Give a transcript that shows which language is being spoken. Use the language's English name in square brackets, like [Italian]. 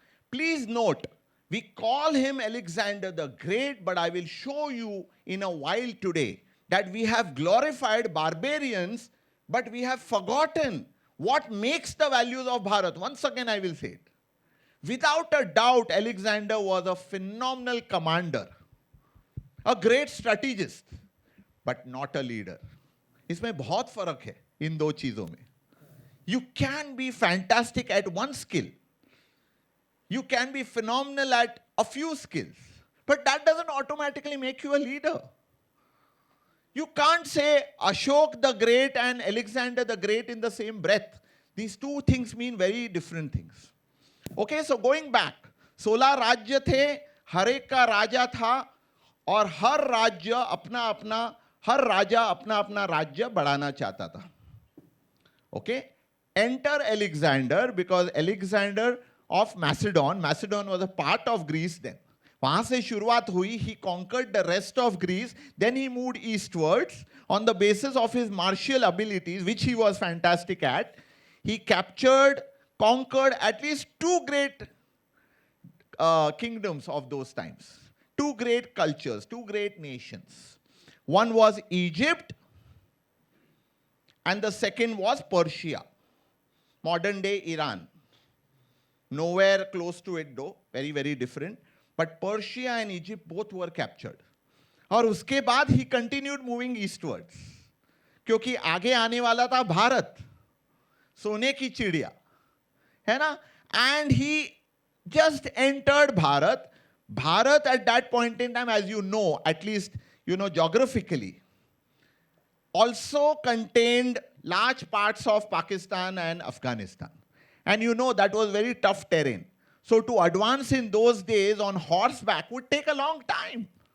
[English] Please note, we call him Alexander the Great, but I will show you in a while today that we have glorified barbarians, but we have forgotten what makes the values of Bharat. Once again, I will say it. Without a doubt, Alexander was a phenomenal commander, a great strategist, but not a leader. [Hindi] इसमें बहुत फर्क है इन दो चीजों में. [English] You can be fantastic at one skill. You can be phenomenal at a few skills, but that doesn't automatically make you a leader. You can't say Ashok the Great and Alexander the Great in the same breath. These two things mean very different things. Okay, so going back, [Hindi] 16 राज्य थे, हर एक का राजा था, और हर राज्य हर राजा अपना अपना राज्य बढ़ाना चाहता था. [English] Okay, enter Alexander, because Alexander of Macedon was a part of Greece then. [Hindi] वहां से शुरुआत हुई. [English] He conquered the rest of Greece. Then he moved eastwards on the basis of his martial abilities, which he was fantastic at. He conquered at least two great kingdoms of those times. Two great cultures, two great nations. One was Egypt, and the second was Persia, modern day Iran. Nowhere close to it though, very, very different. But Persia and Egypt both were captured. [Hindi] और उसके बाद [English] he continued moving eastwards. [Hindi] क्योंकि आगे आने वाला था भारत, सोने की चिड़िया, है ना? [English] And he just entered Bharat. Bharat at that point in time, as you know, at least geographically, also contained large parts of Pakistan and Afghanistan. And that was very tough terrain. So to advance in those days on horseback would take a long time.